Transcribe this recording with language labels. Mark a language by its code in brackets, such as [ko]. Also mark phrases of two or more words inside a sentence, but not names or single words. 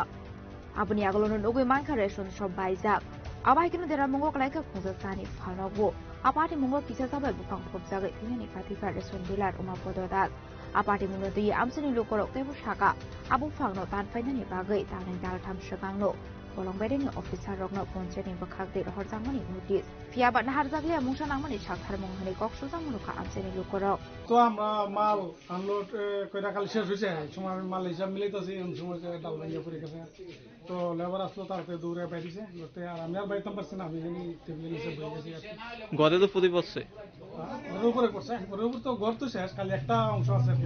[trp] Abuni agolono nogui manka ration shop baijak abai kino dera mongo klaika khungja sani phanobu apati mongo kisa sabai bupang phobjagai tinani kathika ration dealer umapodo das apati munoti amsini lukorok tebu shaka abu phangno tan fainani bagai tanai dal tham shakangno Bolongberi ni officer rokno poncheni bakhakde horjangmani notice fiaba naharjakle mungsa nangmani sakthar monghani koksujang muruka amsini lukorok [bn] তো আমরা মাল আনলোড কইরা খালি শেষ হয়েছে সময় মাল হিসাব মিলাইতেছি এমন সময় ডাল ভাঙিয়ে পড়ে গেছে তো লেবার আসলো তারপরে দৌড়ে বাইরেছে আর আমি আর বাইতাম পারছি না আমি জানি টেবিলের নিচে বসে গেছি ঘরে তো প্রতি পড়ছে ঘরের উপরে পড়ছে ঘরের উপর তো ঘর তো শেষ খালি একটা অংশ আছে আর